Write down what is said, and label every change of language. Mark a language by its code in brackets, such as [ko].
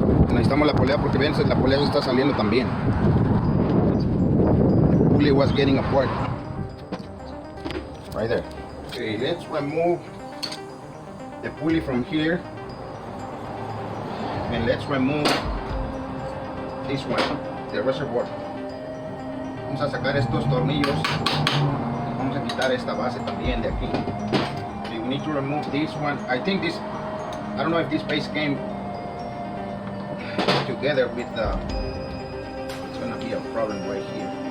[es] Necesitamos la polea porque ven, la polea se está saliendo también. [en] The pulley was getting apart. Right there. Okay, let's remove the pulley from here. And let's remove this one, the reservoir. [es] Vamos a sacar estos tornillos. Vamos a quitar esta base también de aquí. [en] We need to remove this one. I think this, I don't know if this base came together with the, it's gonna be a problem right here.